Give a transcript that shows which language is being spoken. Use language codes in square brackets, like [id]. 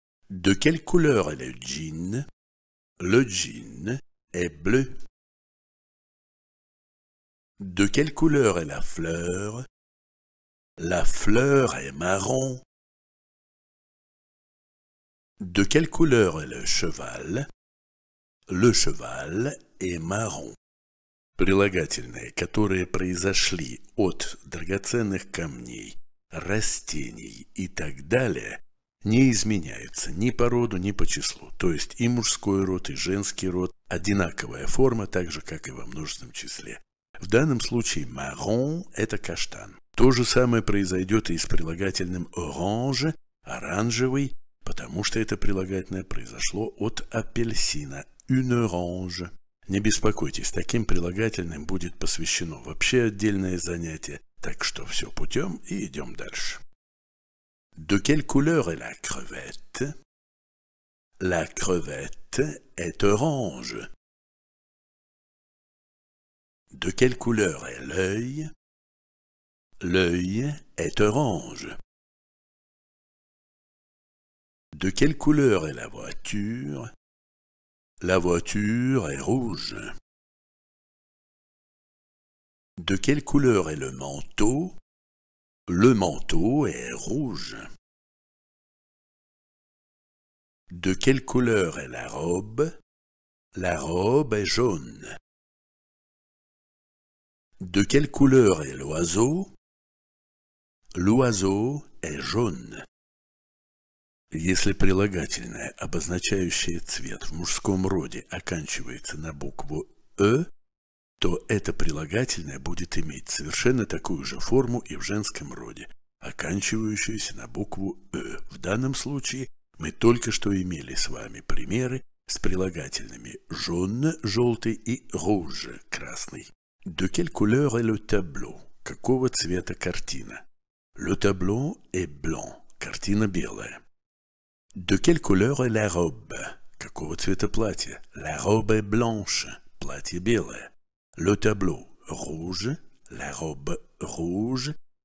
[fr] De quelle couleur est le jean? Le jean est bleu. De quelle couleur est la fleur? La fleur est marron. De quelle couleur est le cheval? Le cheval est marron. [ru] Прилагательные, которые произошли от драгоценных камней, растений и так далее, не изменяются ни по роду, ни по числу. То есть и мужской род, и женский род одинаковая форма, так же, как и во множественном числе. В данном случае marron – это каштан. То же самое произойдет и с прилагательным orange, оранжевый, потому что это прилагательное произошло от апельсина, [fr] une orange. [ru] Не беспокойтесь, таким прилагательным будет посвящено вообще отдельное занятие, так что все путем и идем дальше. [fr] De quelle couleur est la crevette? La crevette est orange. De quelle couleur est l'œil? L'œil est orange. De quelle couleur est la voiture? La voiture est rouge. De quelle couleur est le manteau? Le manteau est rouge. De quelle couleur est la robe? La robe est jaune. De quelle couleur est l'oiseau? L'oiseau est jaune. [ru] Если прилагательное, обозначающее цвет в мужском роде, оканчивается на букву «э», то это прилагательное будет иметь совершенно такую же форму и в женском роде, оканчивающуюся на букву «э». В данном случае мы только что имели с вами примеры с прилагательными «jaune» – «желтый» и «rouge» – «красный». [fr] De quelle couleur est le tableau? [ru] Какого цвета картина? [fr] Le tableau est blanc. [ru] Картина белая. [fr] De quelle couleur est la robe? [ru] Какого цвета платье? [fr] La robe est blanche. [ru] Платье белое. [fr] Le tableau rouge. La robe rouge.